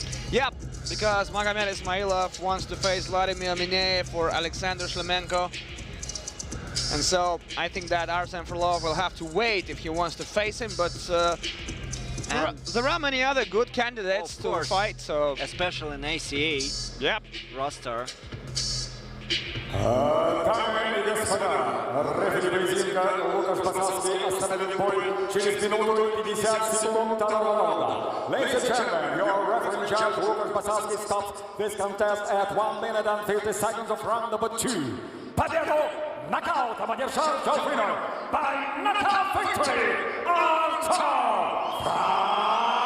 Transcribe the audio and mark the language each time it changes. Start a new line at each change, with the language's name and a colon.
English: Yep, because Magomed Ismailov wants to face Vladimir Mineyev for Alexander Shlemenko. And so I think that Artem Frolov will have to wait if he wants to face him, but there are many other good candidates to fight, so... Especially in ACA roster.
Russian: Дамы и господа, рефери поединка Лукаш Басалский остановит бой через минуту и 50 секунд второго раунда.
English: Ladies and gentlemen, your referee in charge Лукаш Басалский stops this contest at 1 minute and 50 seconds of round number 2.
Russian: Победу нокаутом одержал
English: your winner by knockout victory,
Russian: Артем Фролов!